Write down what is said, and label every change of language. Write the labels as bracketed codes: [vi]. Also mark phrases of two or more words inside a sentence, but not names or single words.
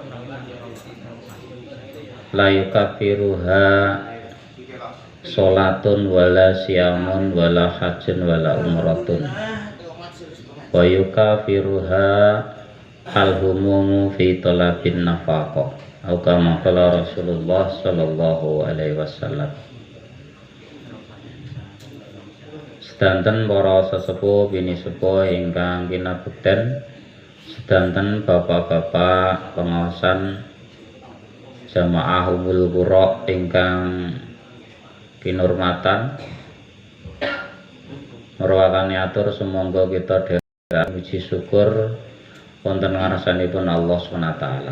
[ar] لا يكفرها صلاة ولا صيام ولا حج ولا عمرة ويكفرها الهموم في طلب النفقة atau كما قال رسول الله صلى الله عليه وسلم. [jv] Sedanten para sesepuh bini sepuh ingkang kinabekten, sedanten bapak-bapak pengawasan jamaah Ummul Qura ingkang kinurmatan, merupakan atur sumangga kita dherek puji syukur wonten ngarsanipun Allah SWT.